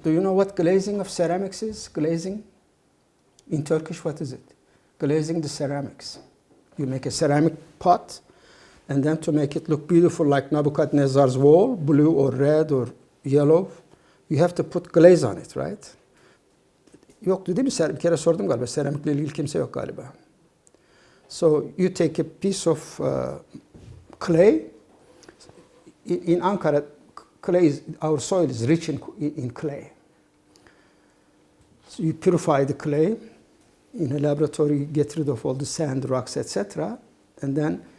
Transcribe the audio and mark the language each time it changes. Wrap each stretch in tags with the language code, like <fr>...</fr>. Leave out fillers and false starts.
<en>Do you know what glazing of ceramics is? Glazing? In Turkish, what is it? Glazing the ceramics. You make a ceramic pot, and then to make it look beautiful like Nebuchadnezzar's wall, blue or red or yellow, you have to put glaze on it, right?</en> <tr>Yoktu değil mi? Bir kere sordum galiba. Seramikle ilgili kimse yok galiba.</tr> <en>So you take a piece of clay. In Ankara, our soil is rich in clay. So you purify the clay. In a laboratory, you get rid of all the sand, rocks, etc. And then</en>